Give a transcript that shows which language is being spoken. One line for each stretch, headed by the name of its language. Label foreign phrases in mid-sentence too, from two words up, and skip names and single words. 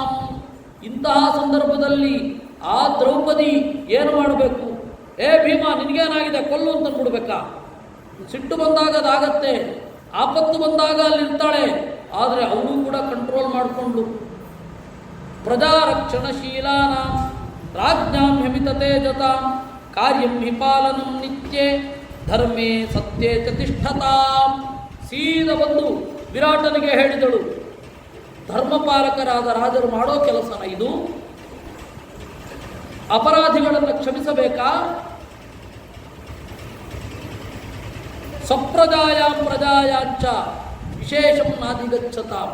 Kannada: ಇಂತಹ ಸಂದರ್ಭದಲ್ಲಿ ಆ ದ್ರೌಪದಿ ಏನು ಮಾಡಬೇಕು? ಏ ಭೀಮ, ನಿನಗೇನಾಗಿದೆ, ಕೊಲ್ಲು ಅಂತ ಕೊಡ್ಬೇಕಾ? ಸಿಟ್ಟು ಬಂದಾಗ ಅದಾಗತ್ತೆ, ಆಪತ್ತು ಬಂದಾಗ ಅಲ್ಲಿರ್ತಾಳೆ. ಆದರೆ ಅವರು ಕೂಡ ಕಂಟ್ರೋಲ್ ಮಾಡಿಕೊಂಡು
Sanskrit: ಪ್ರಜಾರಕ್ಷಣಶೀಲಾನ ರಾಜ್ಞಾಂ ಹಿಮಿತ ತೇಜತಾಂ ಕಾರ್ಯಂ ಹಿ ಪಾಲನಂ ನಿತ್ಯೆ ಧರ್ಮೇ ಸತ್ಯೇ ಚ ತಿಷ್ಠತಾಂ.
Kannada: ಸೀದ ಬಂದು ವಿರಾಟನಿಗೆ ಹೇಳಿದಳು, ಧರ್ಮಪಾಲಕರಾದ ರಾಜರು ಮಾಡೋ ಕೆಲಸನ ಇದು? ಅಪರಾಧಿಗಳನ್ನು ಕ್ಷಮಿಸಬೇಕಾ?
Sanskrit: ಸ್ವಪ್ರಜಾಯಾಂ ಪ್ರಜಾಯಾಂಚ ವಿಶೇಷಂ ನಾಧಿಗಚ್ಚತಾಂ.